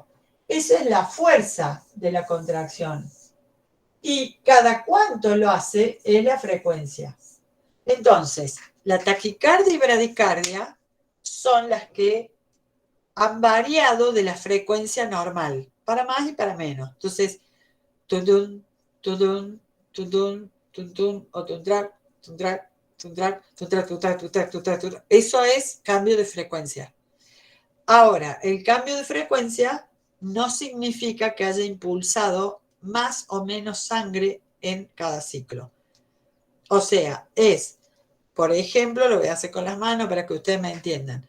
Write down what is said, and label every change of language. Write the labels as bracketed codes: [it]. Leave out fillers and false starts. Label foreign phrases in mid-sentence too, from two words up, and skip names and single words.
[es] Esa es la fuerza de la contracción. Y cada cuánto lo hace es la frecuencia. Entonces, la taquicardia y bradicardia son las que han variado de la frecuencia normal, para más y para menos. Entonces, tundun, tundun, tundun, tundun, o tundrak, tundrak, tundrak, tundrak, tundrak, tundrak, tundrak, tundrak. Eso es cambio de frecuencia. Ahora, el cambio de frecuencia no significa que haya impulsado más o menos sangre en cada ciclo. O sea, es, por ejemplo, lo voy a hacer con las manos para que ustedes me entiendan.